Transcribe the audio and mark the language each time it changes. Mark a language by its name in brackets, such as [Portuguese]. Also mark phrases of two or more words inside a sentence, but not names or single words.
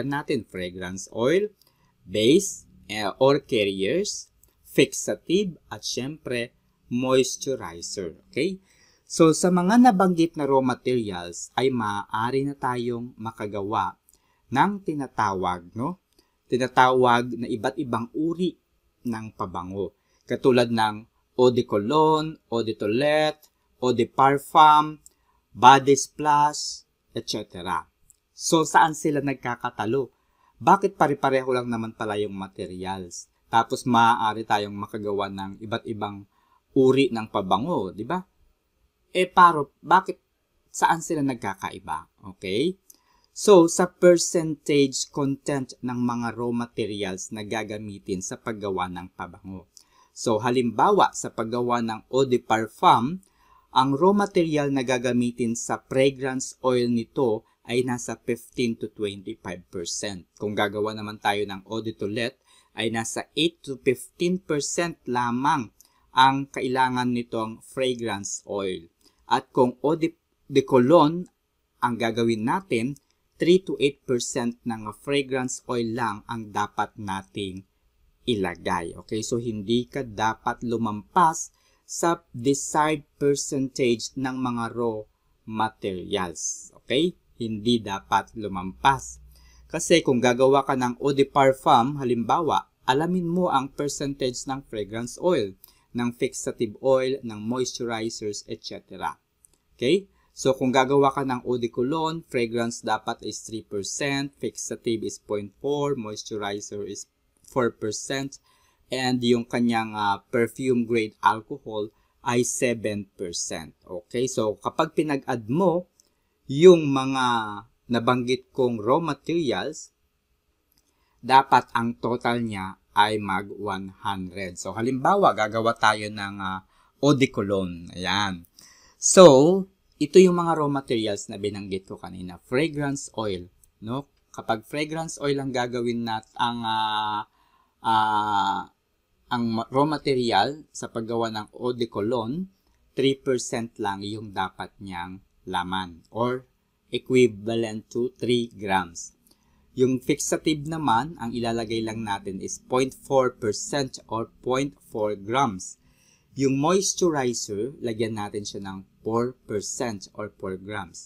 [Filipino] So balikan natin, [English] fragrance oil, base, or carriers, fixative, [Filipino] at syempre, moisturizer. Okay? So, sa mga nabanggit na [English] raw materials [Filipino] ay maaari na tayong makagawa ng tinatawag na iba't ibang uri ng pabango. Katulad ng [French] eau de cologne, eau de toilette, eau de parfum, [English] body splash, etc. [Filipino] So, saan sila nagkakatalo? Bakit pare-pareho lang naman pala yung materials? Tapos maaari tayong makagawa ng iba't ibang uri ng pabango, di ba? Bakit saan sila nagkakaiba? Okay? So, sa percentage content ng mga [English] raw materials [Filipino] na gagamitin sa paggawa ng pabango. So, halimbawa, sa paggawa ng [French] eau de parfum, [Filipino] ang [English] raw material [Filipino] na gagamitin sa [English] fragrance oil [Filipino] nito ay nasa 15 to 25%. Kung gagawa naman tayo ng [French] eau de toilette, [Filipino] ay nasa 8 to 15% lamang ang kailangan nitong [English] fragrance oil. [Filipino] At kung [French] eau de cologne [Filipino] ang gagawin natin, 3 to 8% ng [English] fragrance oil [Filipino] lang ang dapat nating ilagay. Okay, so hindi ka dapat lumampas sa [English] desired percentage [Filipino] ng mga [English] raw materials. [Filipino] Okay, hindi dapat lumampas. Kasi kung gagawa ka ng [French] eau de parfum, [Filipino] halimbawa, alamin mo ang percentage ng [English] fragrance oil, [Filipino] ng [English] fixative oil, [Filipino] ng moisturizers, etc. Okay? So, kung gagawa ka ng [French] eau de cologne, [Filipino] fragrance dapat is 3%, [English] fixative is 0.4%, moisturizer is 4%, and [Filipino] yung kanyang [English] perfume grade alcohol [Filipino] ay 7%. Okay? So, kapag pinag-add mo yung mga nabanggit kong [English] raw materials, [Filipino] dapat ang total niya ay mag 100. So, halimbawa, gagawa tayo ng [French] eau de cologne. [Filipino] Ayan. So, ito yung mga [English] raw materials [Filipino] na binanggit ko kanina. [English] Fragrance oil. [Filipino] No? Kapag [English] fragrance oil [Filipino] ang gagawin ang [English] raw material [Filipino] sa paggawa ng [French] eau de cologne, [Filipino] 3% lang yung dapat niyang laman [English] or equivalent to 3 grams. [Filipino] Yung fixative naman, ang ilalagay lang natin is 0.4% [English] or 0.4 grams. [Filipino] Yung moisturizer, lagyan natin siya ng 4% [English] or 4 grams.